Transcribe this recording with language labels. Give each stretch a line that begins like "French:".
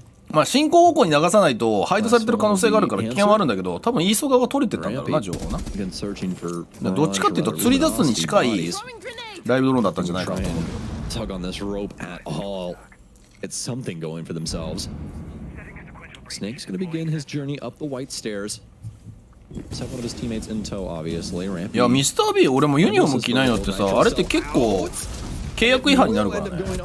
Japanese: まあ進行方向に流さないとハイドされてる可能性があるから危険はあるんだけど、多分イーソ側が取れてたんだろうな、情報な。どっちかっていうと釣り出すに近いライブドローンだったんじゃないかなと思う。
English: Tug on this rope at all. It's something going for themselves. Snake's going to begin his journey up the white stairs. Just have one of his teammates in tow, obviously.
Japanese: いやミスター B 俺もユニフォーム着ないのってさ、あれって結構契約違反になるからね。